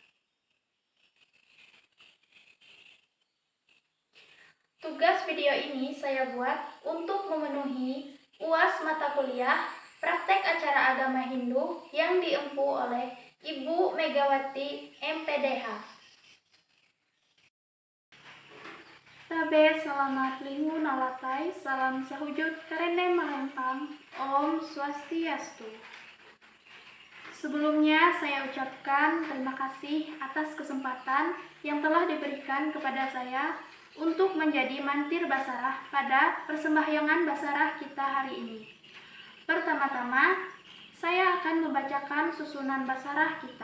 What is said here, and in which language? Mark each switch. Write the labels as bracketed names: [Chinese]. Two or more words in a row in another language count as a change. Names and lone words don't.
[Indonesian] Tugas video ini saya buat untuk memenuhi UAS mata kuliah Praktek Acara Agama Hindu yang diempu oleh Ibu Megawati MPDH. [Ngaju] Tabe selamat lingun alatai salam sahujud karendem malempang. [Sanskrit] Om Swastiastu. [Indonesian] Sebelumnya saya ucapkan terima kasih atas kesempatan yang telah diberikan kepada saya untuk menjadi mantir basarah pada persembahyangan basarah kita hari ini. Pertama-tama, saya akan membacakan susunan basarah kita.